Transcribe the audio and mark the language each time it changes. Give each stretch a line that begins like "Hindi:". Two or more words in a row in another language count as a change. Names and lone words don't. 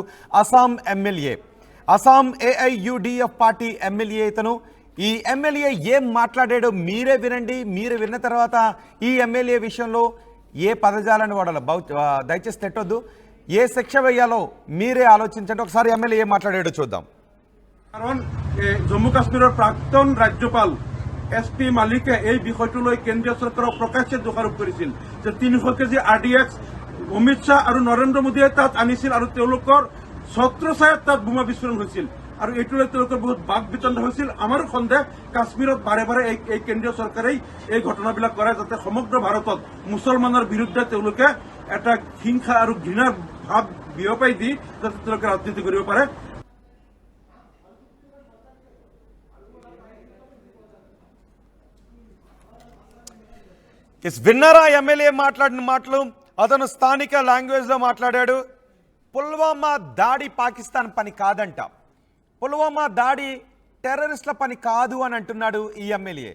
Telugu: అస్సాం ఎమ్మెల్యే, అస్సాం AIUDF పార్టీ ఎమ్మెల్యే ఇతను. ఈ ఎమ్మెల్యే ఏం మాట్లాడాడో మీరే వినండి. మీరు విన్న తర్వాత ఈ ఎమ్మెల్యే విషయంలో ఏ పదజాలను వాడాలో దయచేసి తిట్టొద్దు, ఏ శిక్ష వేయాలో మీరే ఆలోచించండి. ఒకసారి ఎమ్మెల్యే ఏం మాట్లాడాడో చూద్దాం.
Assamese: কারণ জম্মু কাশ্মীরের প্রাক্তন ৰাজ্যপাল SP মালিকে এই বিষয়টোলৈ কেন্দ্ৰীয় চৰকাৰক প্ৰকাশ্যে দোষাৰোপ কৰিছিল যে 300 কেজি RDX অমিত শ্বাহ আৰু নৰেন্দ্ৰ মোদীয়ে তাত আনিছিল আৰু তেওঁলোকৰ ছত্ৰছায়াত তাত বোমা বিস্ফোৰণ হৈছিল আৰু এইটোলৈ তেওঁলোকৰ বহুত বাক বিতণ্ড হৈছিল। আমাৰো সন্দেহ কাশ্মীৰত বাৰে বাৰে এই কেন্দ্ৰীয় চৰকাৰেই এই ঘটনাবিলাক কৰে যাতে সমগ্ৰ ভাৰতত মুছলমানৰ বিৰুদ্ধে তেওঁলোকে এটা হিংসা আৰু ঘৃণাৰ ভাৱ বিয়পাই দি যাতে তেওঁলোকে ৰাজনীতি কৰিব পাৰে।
Telugu: విన్నారా ఎమ్మెల్యే మాట్లాడిన మాటలు? అతను స్థానిక లాంగ్వేజ్లో మాట్లాడాడు. పుల్వామా దాడి పాకిస్తాన్ పని కాదంట, పుల్వామా దాడి టెర్రరిస్టుల పని కాదు అని అంటున్నాడు ఈ ఎమ్మెల్యే.